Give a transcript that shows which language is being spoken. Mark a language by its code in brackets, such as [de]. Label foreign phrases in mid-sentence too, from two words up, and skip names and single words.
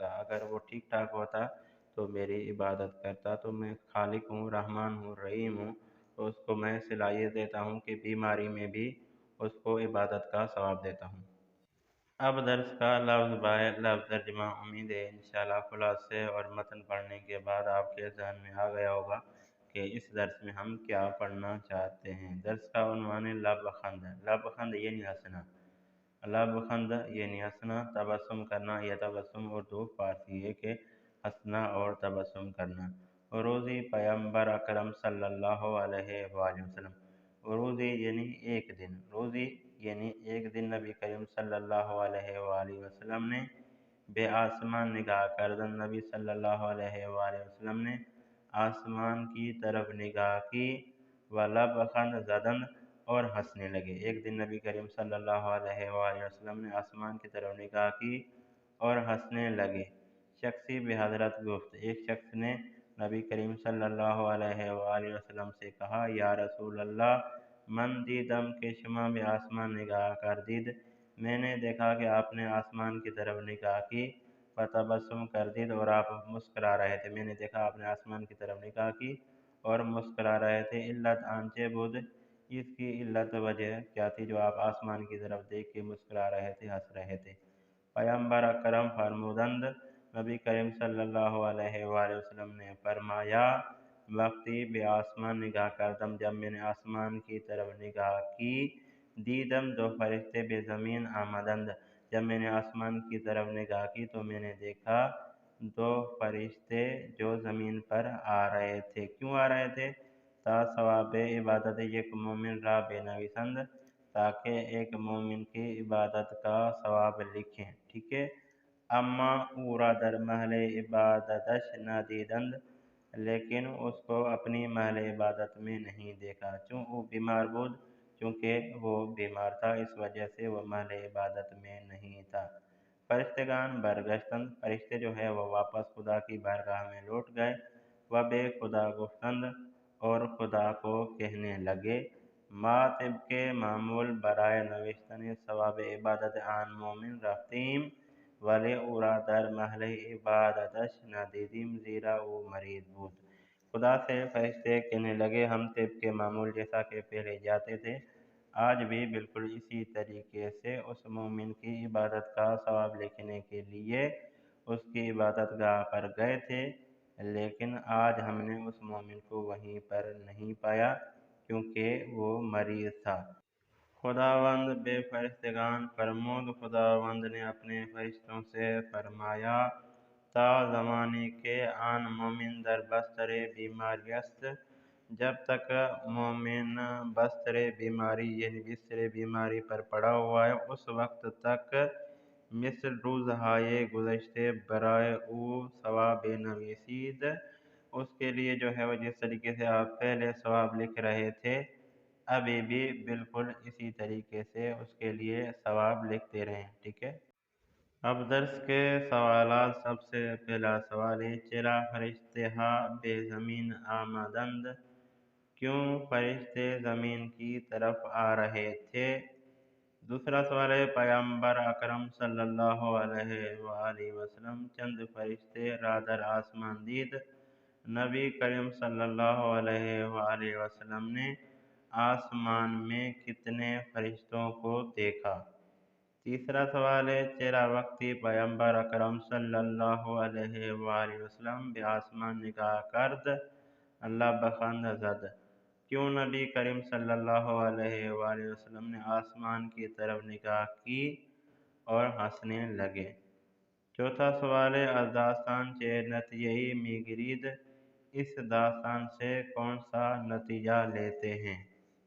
[ur] اگر وہ ٹھیک ٹھاک ہوتا تو میری عبادت کرتا، تو میں خالق ہوں، رحمان ہوں، رحیم ہوں، تو اس کو میں صلاحیت دیتا ہوں کہ بیماری میں بھی اس کو عبادت کا ثواب دیتا ہوں۔ اب درس کا لفظ بائے لفظ ترجمہ۔ امید ہے انشاءاللہ خلاصے اور متن پڑھنے کے بعد آپ کے ذہن میں آ گیا ہوگا کہ اس درس میں ہم کیا پڑھنا چاہتے ہیں۔ درس کا عنوان ہے لبخند۔ لبخند یعنی ہنسنا، لبخند یعنی ہنسنا، تبسم کرنا یا تبسم اردو فارسی ہے کہ ہنسنا اور تبسم کرنا۔ [fa] روزی پیامبر اکرم [ar] صلی اللہ علیہ وآلہ وسلم، [ur] روزی یعنی ایک دن، روزی یعنی ایک دن نبی کریم [ar] صلی اللہ علیہ وآلہ وسلم [ur] نے [fa] بے آسمان نگاہ کردن، [ur] نبی [ar] صلی اللہ علیہ وآلہ وسلم [ur] نے آسمان کی طرف نگاہ کی [fa] و لبخند زدن [ur] اور ہنسنے لگے۔ ایک دن نبی کریم [ar] صلی اللہ علیہ وآلہ وسلم [ur] نے آسمان کی طرف نگاہ کی اور ہنسنے لگے۔ [fa] شخصی بے حضرت گفت، [ur] ایک شخص نے نبی کریم [ar] صلی اللہ علیہ وآلہ وسلم [ur] سے کہا [ar] یا رسول اللہ [fa] من دیدم کہ شما بے آسمان نگاہ کردید، [ur] میں نے دیکھا کہ آپ نے آسمان کی طرف نگاہ کی [fa] و تبسم کردید [ur] اور آپ مسکرا رہے تھے، میں نے دیکھا آپ نے آسمان کی طرف نگاہ کی اور مسکرا رہے تھے، [fa] علت آنچے بود، [ur] اس کی علت وجہ کیا تھی جو آپ آسمان کی طرف دیکھ کے مسکرا رہے تھے، ہنس رہے تھے؟ [fa] پیامبر اکرم فرمودند، [ur] نبی کریم [ar] صلی اللہ علیہ وآلہ وسلم [ur] نے فرمایا [fa] وقتی بے آسمان نگاہ کردم، [ur] جب میں نے آسمان کی طرف نگاہ کی [fa] دیدم دو فرشتے بے زمین آمدند، [ur] جب میں نے آسمان کی طرف نگاہ کی تو میں نے دیکھا 2 فرشتے جو زمین پر آ رہے تھے۔ کیوں آ رہے تھے؟ [fa] تا ثواب عبادت یک مومن را بے نویسند، [ur] تاکہ ایک مومن کی عبادت کا ثواب لکھیں، ٹھیک ہے۔ [fa] اما اورا در محل عبادتش نہ دیدند، [ur] لیکن اس کو اپنی محل عبادت میں نہیں دیکھا، [fa] چوں وہ بیمار بود، [ur] چونکہ وہ بیمار تھا، اس وجہ سے وہ محل عبادت میں نہیں تھا۔ [fa] فرشتگان برگشتند، [ur] فرشتے جو ہے وہ واپس خدا کی بارگاہ میں لوٹ گئے۔ وہ [fa] بے خدا گفتند، [ur] اور خدا کو کہنے لگے، [fa] ما طبق معمول برائے نوشتن ثواب عبادت آن مومن رفتیم، ولی اورا در محل عبادتش ندیدیم، زیرا وہ مریض بود۔ [ur] خدا سے فرشتے کہنے لگے، ہم طبق معمول جیسا کہ پہلے جاتے تھے، آج بھی بالکل اسی طریقے سے اس مومن کی عبادت کا ثواب لکھنے کے لیے اس کی عبادت گاہ پر گئے تھے، لیکن آج ہم نے اس مومن کو وہیں پر نہیں پایا کیونکہ وہ مریض تھا۔ [fa] خداوند بے فرشتگان فرمود، [ur] خداوند نے اپنے فرشتوں سے فرمایا، [fa] تا زمانے کے آن مومن در بستر بیماری است، [ur] جب تک مومن بستر بیماری یعنی بستر بیماری پر پڑا ہوا ہے، اس وقت تک [fa] مثل روزہائے گزشتے برائے او ثواب نویسید، [ur] اس کے لیے جو ہے وہ جس طریقے سے آپ پہلے ثواب لکھ رہے تھے، ابھی بھی بالکل اسی طریقے سے اس کے لیے ثواب لکھتے رہیں، ٹھیک ہے۔ اب درس کے سوالات، سب سے پہلا سوال ہے، [fa] چرا فرشتے ہا بے زمین آمدند، [ur] کیوں فرشتے زمین کی طرف آ رہے تھے؟ دوسرا سوال ہے، [fa] پیغمبر اکرم [ar] صلی اللہ علیہ وآلہ وسلم [fa] چند فرشتے را در آسمان دید، [ur] نبی کریم [ar] صلی اللہ علیہ وآلہ وسلم [ur] نے آسمان میں کتنے فرشتوں کو دیکھا؟ تیسرا سوال ہے، [fa] چرا وقتی پیغمبر اکرم [ar] صلی اللہ علیہ وآلہ وسلم [fa] بے آسمان نگاہ کرد، اللہ بخند زد، [ur] کیوں نبی کریم [ar] صلی اللہ علیہ وآلہ وسلم [ur] نے آسمان کی طرف نگاہ کی اور ہنسنے لگے؟ چوتھا سوال ہے، [fa] از داستان چے نتیجہی می گرید، [ur] اس داستان سے کون سا نتیجہ لیتے ہیں؟